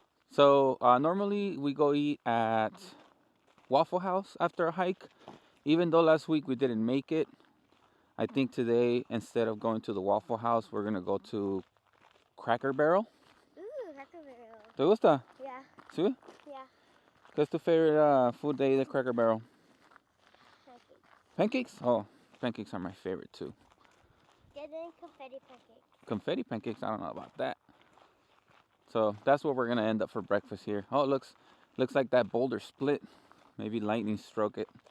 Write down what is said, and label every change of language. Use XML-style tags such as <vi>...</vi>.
<en>So normally we go eat at Waffle House after a hike. Even though last week we didn't make it, I think today, instead of going to the Waffle House, we're gonna go to Cracker Barrel. Ooh, Cracker Barrel.</en> <es>¿Te gusta?</es> <en>Yeah.</en> <es>¿Sí?</es> <en>Yeah.</en> <es>¿Qué es tu</es> <en>favorite food</en> <es>de ahí de Cracker Barrel?</es> <en>Pancakes? Oh, pancakes are my favorite too. Get in confetti pancakes. Confetti pancakes? I don't know about that. So that's what we're gonna end up for breakfast here. Oh, it looks like that boulder split. Maybe lightning struck it.</en>